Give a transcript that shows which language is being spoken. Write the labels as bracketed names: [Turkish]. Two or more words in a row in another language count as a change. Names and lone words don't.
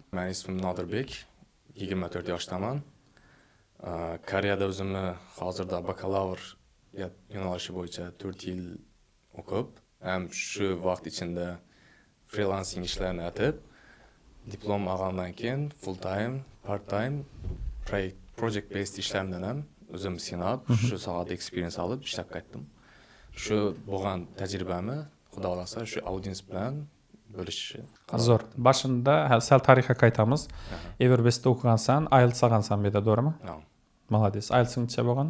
[Uzbek] Men ismim Nodirbek, 24 yoshdaman. Koreyada o'zimni hozirda bakalavr yo'nalishi bo'yicha 4 yil o'qib, ham shu vaqt ichida freelancing ishlarni atib, diplom olgandan keyin [English] full time, part time, project based [Uzbek] ishlardan ham o'zim sinab, shu sohada experience olib ishlab qaytdim. Shu bo'lgan tajribamni xudo xolasa shu audiens bilan bo'lishni. Zo'r. Boshida sal tarixga qaytamiz. Everbestda o'qigansan, IELTS olgansan bu yerda, to'g'rimi? Молодец. IELTS'ing necha bo'lgan?